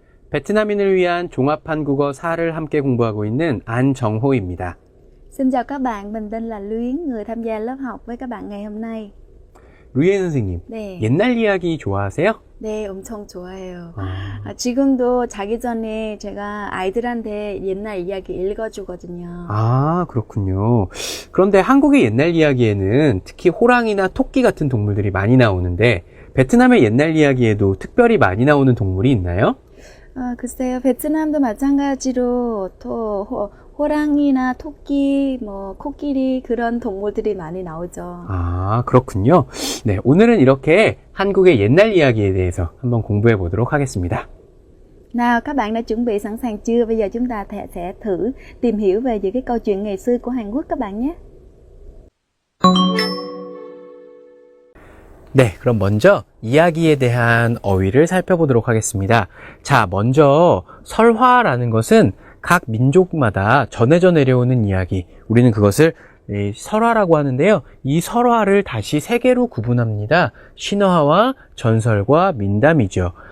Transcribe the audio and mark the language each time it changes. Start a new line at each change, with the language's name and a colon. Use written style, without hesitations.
Korean: 베트남인을 위한 종합한국어 4를 함께 공부하고 있는 안정호입니다.
Vietnamese: Xin chào các bạn, mình tên là Luyến, người tham gia lớp học với các bạn ngày hôm nay.
Korean: 루이엔 선생님, 네, 옛날 이야기 좋아하세요? 네, 엄청 좋아해요. 지금도 자기 전에 제가 아이들한테 옛날 이야기 읽어주거든요. 그렇군요. 그런데 한국의 옛날 이야기에는 특히 호랑이나 토끼 같은 동물들이 많이 나오는데 베트남의 옛날 이야기에도 특별히 많이 나오는 동물이 있나요? 글쎄요, 베트남도 마찬가지로 또 호랑이나 토끼, 코끼리 그런 동물들이 많이 나오죠. 그렇군요. 네, 오늘은 이렇게 한국의 옛날 이야기에 대해서 한번 공부해 보도록 하겠습니다.
Vietnamese: Nào, các bạn đã chuẩn bị sẵn sàng chưa? Bây giờ chúng ta sẽ thử tìm hiểu về những cái câu chuyện ngày xưa của Hàn Quốc các bạn nhé.
Korean: 네, 그럼 먼저 이야기에 대한 어휘를 살펴보도록 하겠습니다. 자, 먼저 설화라는 것은 각 민족마다 전해져 내려오는 이야기, 우리는 그것을 설화라고 하는데요. 이 설화를 다시 세 개로 구분합니다. 신화와 전설과 민담이죠.